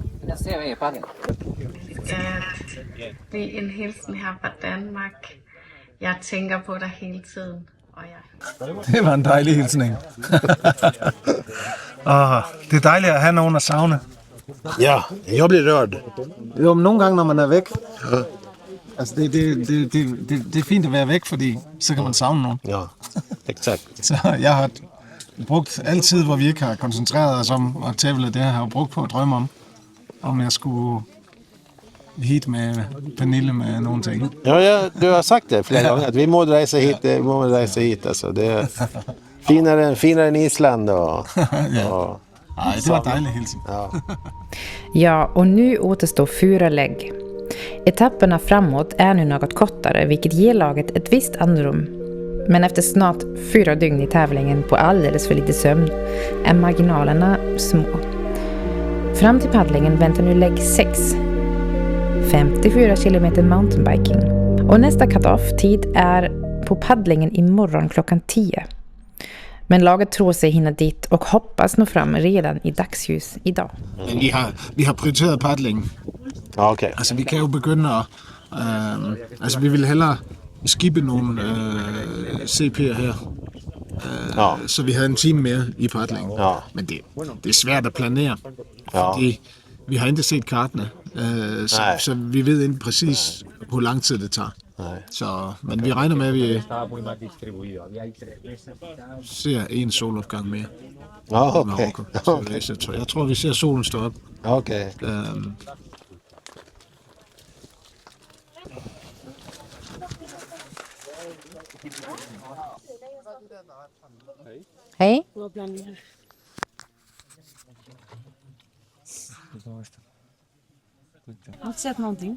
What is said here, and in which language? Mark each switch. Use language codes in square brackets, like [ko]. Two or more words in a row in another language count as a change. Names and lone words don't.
[sv] Det är en hälsning här från Danmark. Jag tänker på det hela tiden. [da] Det var en dejlig hilsning. [sv] Det är dejligt att ha någon att savne. Ja, jag blir rörd. [da] Jo, men nogle gange, når man er væk. Altså, det er fint at være væk, fordi så kan man savne nogen. [sv] Ja, exakt. [da] Så jeg har brugt al tid, hvor vi ikke har koncentreret os om at tale det her, har jeg brugt på at drømme om jeg skulle hit med Pernille med nogle ting. [sv] Ja, du har sagt det flera gånger att vi måste resa hit. Alltså, det är finare än Island. Och, [da] Ja. Nej, det var dejligt hilsen. Ja. [sv] Ja, och nu återstår 4 lägg. Etapperna framåt är nu något kortare, vilket ger laget ett visst andrum. Men efter snart 4 dygn i tävlingen på alldeles för lite sömn är marginalerna små. Fram till paddlingen väntar nu lägg 6. 54 kilometer mountainbiking. Och nästa cut-off-tid är på paddlingen imorgon klockan 10. Men laget tror sig hinna dit och hoppas nå fram redan i dagsljus idag. [da] Men vi har prioriteret paddling. Ja, okej. Altså, vi kan jo begynde at... altså, vi vil hellere skippe nogle CP'er her. Så vi havde en time mere i paddling. Ja. Men det er svært at planere. Ja. Fordi vi har ikke set kartene. Så vi ved ikke præcis, hvor lang tid det tager. Så, men vi regner med, at vi ser en solopgang mere. Ja, okej. Så jeg tror, vi ser solen stå op. Okej. [sv] Hej. Jag har inte sett någonting.